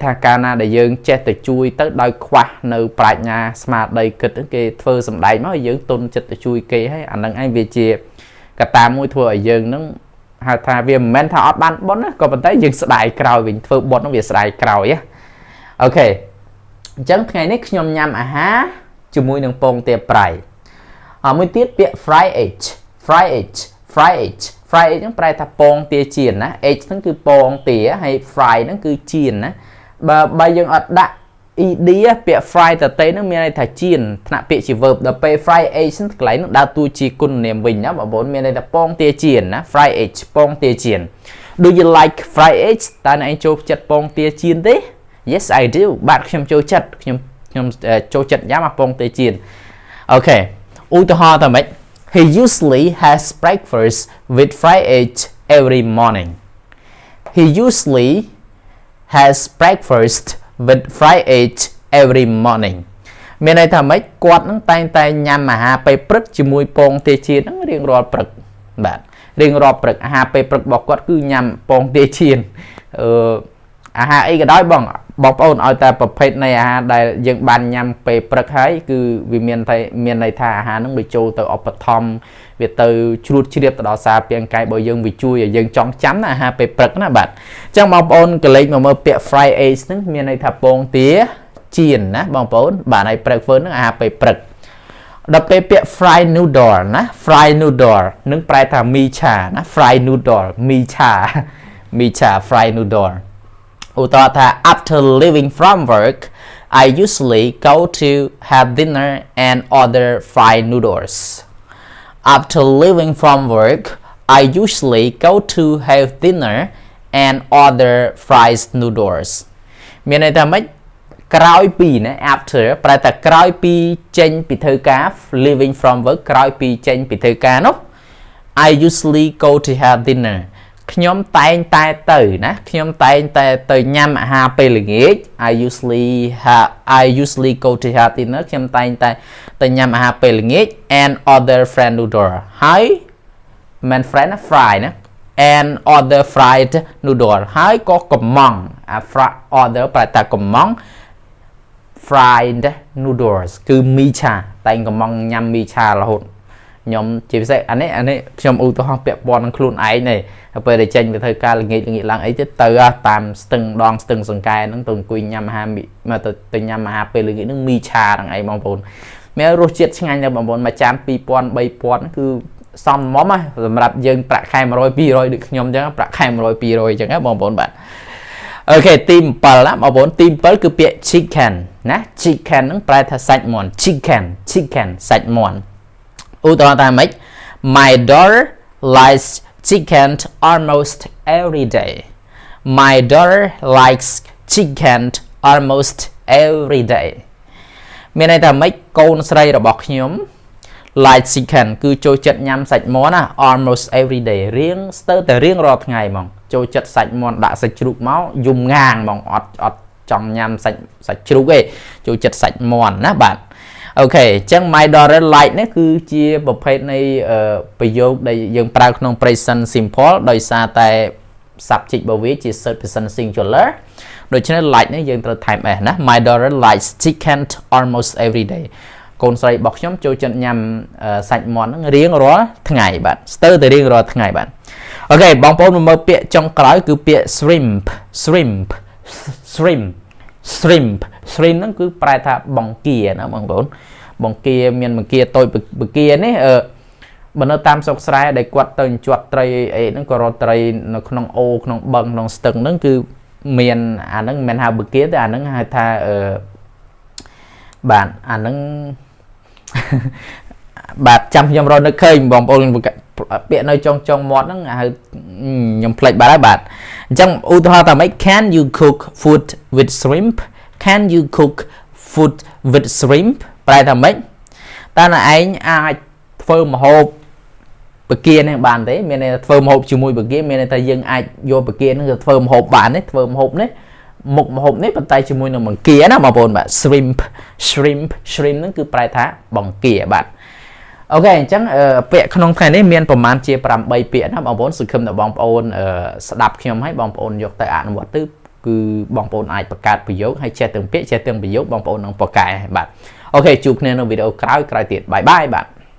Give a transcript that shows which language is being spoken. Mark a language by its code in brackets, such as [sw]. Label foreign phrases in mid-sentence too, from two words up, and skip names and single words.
[km] ថាកាលណាដែលយើងចេះតែជួយទៅដោយខ្វះនៅប្រាជ្ញាស្មារតីគិតគេធ្វើសម្ដែងមកយើងទុនចិត្តទៅជួយគេហើយអាហ្នឹងឯងវាជាកត្តាមួយធ្វើឲ្យយើងហ្នឹងហៅថាវាមិនមែនថាអត់បាន បុណ្យណាក៏ប៉ុន្តែយើងស្ដាយក្រោយវិញធ្វើបុណ្យហ្នឹងវាស្ដាយក្រោយអូខេអញ្ចឹងថ្ងៃនេះខ្ញុំញ៉ាំអាហារជាមួយនឹងពងទាប្រៃមួយទៀតពាក្យ [en] fry egg fry egg [km] ហ្នឹងប្រែថាពងទាចៀនណា egg ហ្នឹងគឺពងទាហើយ fry ហ្នឹងគឺចៀនណាបើយើងអត់ដាក់ ed ពា ក្យ fry តទេហ្នឹងមានន័យថាចៀនថ្នាក់ពាក្យជា verb ដល់ពេល [en] fry egg [km] ហ្នឹងកន្លែងហ្នឹងដើរតួជាគុណនាមវិញណាបងប្អូនមានន័យថាពងទាចៀនណា [en] fry egg [km] ពងទាចៀន [en] Do you like fry egg [km] តើអ្នកឯងចូលចិត្តពងទាចៀនទេ [en] Yes I do [km] បាទខ្ញុំចូលចិត្តខ្ញុំចូលចិត្តញ៉ាំពងទាចៀនអូខេឧទាហរណ៍ថាម៉េច [en] He usually has breakfast with fried egg every morning. He usually has breakfast with fried egg every morning. [km] មានន័យថាម៉េចគាត់នឹងតែងញ៉ាំអាហារពេលព្រឹកជាមួយពងទាចៀនហ្នឹងរៀងរាល់ព្រឹកបាទរៀងរាល់ព្រឹកអាហារពេលព្រឹករបស់គាត់គឺញ៉ាំពងទាចៀនអា ហារអីក៏ដោយបងប្អូនឲ្យតែប្រភេទនៃអាហារដែលយើងបានញ៉ាំពេលព្រឹកហើយគឺវាមានន័យថាអាហារហ្នឹងវាចូលទៅឧប ត្ថម្ភវាទៅជ្រួតជ្រាបទៅដល់សារពាង្គកាយរបស់យើងវាជួយឲ្យយើងចងចាំណាអាហារពេលព្រឹក ណាបាទអញ្ចឹងបងប្អូនកលេចមកមើលពាក្យ [en] fry egg [km] ហ្នឹងមានន័យថាពងទាចៀនណាបងប្អូនបាទហើយ breakfast ហ្នឹងអាហារពេលព្រឹកដល់ពេលពាក្យ [en] fry noodle [km] ណា [en] fry noodle [km] នឹងប្រែថាមីឆាណា [en] fry noodle [km] មីឆា [en] fry noodle [km] ឧទាហរណ៍ថា [en] After leaving from work I usually go to have dinner and order fried noodles After leaving from work I usually go to have dinner and order fried noodles [km] មានន័យថាម៉េចក្រោយពីណា after ប្រែថាក្រោយពីចេញពីធ្វើការ [en] leaving from work [km] ក្រោយពីចេញពីធ្វើការនោះ [en] I usually go to have dinner [km] ខ្ញុំតែងតែទៅណាខ្ញុំតែងតែទៅញ៉ាំអាហារពេលល្ងាច [en] I usually go to have dinner [km] ខ្ញុំតែងតែទៅញ៉ាំអាហារពេលល្ងាច [en] and order fried noodle [km] ហើយមិន fried ណា fry ណា [en] and order fried noodle [km] ហើយក៏កំងអា order ប្រែថាកំង [en] fried noodles [km] គឺមីឆាតែងកំងញ៉ាំមីឆារហូតខ្ញុំជាពិសេសអានេះខ្ញុំឧទាហរណ៍ពាក់ព័ន្ធនឹងខ្លួនឯងនេះពេលដែលចេញទៅធ្វើ ការល្ងាចឡើងអីទៅតាមស្ទឹងដងស្ទឹងសង្កែហ្នឹងទៅអង្គុយញ៉ាំអាហារមកទៅញ៉ាំអាហារពេលល្ងាចហ្នឹងមីឆាហ្នឹងឯងបងប្អូនមានរសជាតិឆ្ងាញ់ដែរបងប្អូនមួយចាន 2000 3000 គឺសមហ្មងសម្រាប់យើងប្រាក់ខែ 100 200 ដូចខ្ញុំអញ្ចឹងប្រាក់ខែ 100 200 អញ្ចឹងបងប្អូនបាទអូខេទី7ណាបងប្អូនទី7គឺពាក្យ chicken ណា chicken ហ្នឹងប្រែថាសាច់មាន់ chicken សាច់មាន់ឧទាហរណ៍ថាម៉េច [en] My daughter likes chicken almost every day My daughter likes chicken almost every day [km] មានន័យថាម៉េចកូនស្រីរបស់ខ្ញុំ [en] like chicken [km] គឺចូល ចិត្តញ៉ាំសាច់មាន់ណា [en] almost every day [km] រៀងស្ទើរតែរៀងរាល់ថ្ងៃហ្មងចូលចិត្តសាច់មាន់ដាក់សាច់ជ្រូកមកយំងាងហ្មងអត់ ចង់ញ៉ាំសាច់ជ្រូកទេចូលចិត្តសាច់មាន់ណាបាទអូខេអញ្ចឹង [en] my daughter like [km] នេះគឺជាប្រភេទនៃប្រយោគដែលយើងប្រើក្នុង [en] present simple [km] ដោយសារតែ subject របស់វាជា [en] third person singular [km] ដូច្នេះ like នេះយើងត្រូវថែម s ណា [en] my daughter likes chicken almost every day [km] កូនស្រីរបស់ខ្ញុំចូលចិត្តញ៉ាំសាច់មាន់ហ្នឹងរៀងរាល់ថ្ងៃបាទស្ទើរតែរៀងរាល់ថ្ងៃបាទអូខេបងប្អូនមើលពាក្យចុងក្រោយគឺពាក្យ shrimp ហ្នឹងគឺប្រែថាបង្គាណាបងប្អូនបង្គាមានបង្គាតូចបង្គានេះបើនៅតាមស្រុកស្រែដែលគាត់ទៅជាប់ត្រីអីហ្នឹងក៏រត់ត្រីនៅក្នុងអូក្នុងបឹងក្នុងស្ទឹងហ្នឹងគឺមានអាហ្នឹងមិនមែនហៅបង្គាទេអាហ្នឹងហៅថា បាទអាហ្នឹងបាទចាំខ្ញុំរត់នឹកឃើញបងប្អូនពាក្យនៅចុងមាត់ហ្នឹងហៅខ្ញុំភ្លេចបាត់ហើយបាទអញ្ចឹងឧទាហរណ៍ថាម៉េច [en] Can you cook food with shrimp Can you cook food with shrimp [km] ប្រែថាម៉េចតើអ្នកឯងអាចធ្វើម្ហូបបង្គានេះបានទេមានន័យថា ធ្វើម្ហូបជាមួយបង្គាមានន័យថាយើងអាចយកបង្គានេះទៅធ្វើម្ហូបបានទេធ្វើម្ហូបនេះមុខម្ហូបនេះប៉ុន្តែជាមួយនឹងបង្គាណាបងប្អូនបាទ shrimp ហ្នឹងគឺប្រែថាបង្គាបាទអូខេអញ្ចឹងពាក្យក្នុងថ្ងៃនេះមានប្រមាណជា8ពាក្យណាបងប្អូនសង្ឃឹមថាបងប្អូនស្ដាប់ខ្ញុំហើយបងប្អូនយកទៅអនុវត្តទៅគឺបងប្អូនអាចបង្កើតប្រយោគហើយចេះទាំងពាក្យចេះទាំងប្រយោគបងប្អូននឹងប្រកែបាទអូខេជួបគ្នានៅវីដេអូក្រោយទៀតបាយបាទ